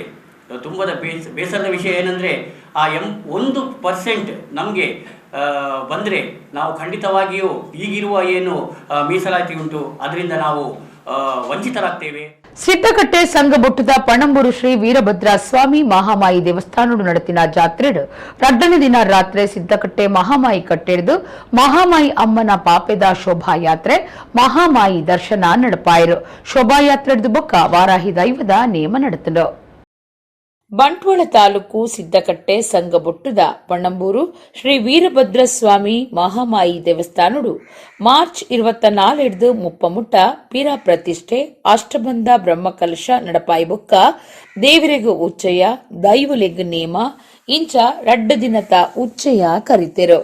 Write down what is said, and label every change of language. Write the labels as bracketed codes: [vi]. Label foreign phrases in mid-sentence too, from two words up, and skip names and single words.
[kn] ತುಂಬ ಬೇಸರದ ವಿಷಯ ಏನಂದರೆ ಆ 1% ನಮಗೆ ಬಂದರೆ ನಾವು ಖಂಡಿತವಾಗಿಯೂ ಈಗಿರುವ ಏನು ಮೀಸಲಾತಿ ಉಂಟು ಅದರಿಂದ ನಾವು ವಂಚಿತರಾಗ್ತೇವೆ. [tcy] ಸಿದ್ದಕಟ್ಟೆ ಸಂಘ ಬೊಟ್ಟುದ ಪಣಂಬೂರು ಶ್ರೀ ವೀರಭದ್ರ ಸ್ವಾಮಿ ಮಹಾಮಾಯಿ ದೇವಸ್ಥಾನಡು ನಡತಿನ ಜಾತ್ರೆಡು 2ನೇ ದಿನ ರಾತ್ರಿ ಸಿದ್ದಕಟ್ಟೆ ಮಹಾಮಾಯಿ ಕಟ್ಟೆಡ್ದು ಮಹಾಮಾಯಿ ಅಮ್ಮನ ಪಾಪೆದ ಶೋಭಾಯಾತ್ರೆ ಮಹಾಮಾಯಿ ದರ್ಶನ ನಡಪಾಯರು. ಶೋಭಾಯಾತ್ರೆಡ್ದು ಬೊಕ್ಕ ವಾರಾಹಿ ದೈವದ ನೇಮ ನಡತಲು. ಬಂಟ್ವಾಳ ತಾಲೂಕು ಸಿದ್ದಕಟ್ಟೆ ಸಂಘ ಬೊಟ್ಟುದ ಪಣಂಬೂರು ಶ್ರೀ ವೀರಭದ್ರ ಸ್ವಾಮಿ ಮಹಾಮಾಯಿ ದೇವಸ್ಥಾನಡು ಮಾರ್ಚ್ 24 ಮುಪ್ಪಮುಟ್ಟ ಪಿರ ಪ್ರತಿಷ್ಠೆ ಅಷ್ಟಬಂಧ ಬ್ರಹ್ಮಕಲಶ ನಡಪಾಯಿ ಬೊಕ್ಕ ದೇವರೆಗು ಉಚ್ಚಯ ದೈವಲೆಗು ನೇಮ ಇಂಚ 2 ದಿನದ ಉಚ್ಚಯ ಕರಿತೆರು.